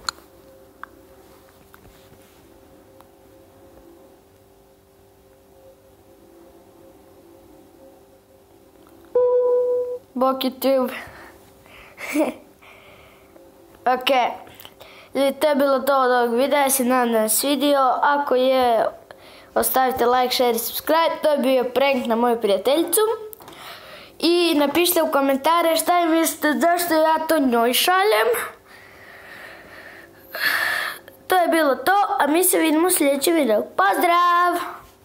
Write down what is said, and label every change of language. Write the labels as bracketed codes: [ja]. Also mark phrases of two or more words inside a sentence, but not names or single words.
[hr] Bok YouTube. Ok. To je bilo to od ovog videa, ja se nadam da vam se svidio. Ako je, ostavite like, share i subscribe. To je bio prank na moju prijateljicu. I napišite u komentare šta mislite zašto ja to njoj šaljem. To je bilo to, a mi se vidimo u sljedećem videu. Pozdrav!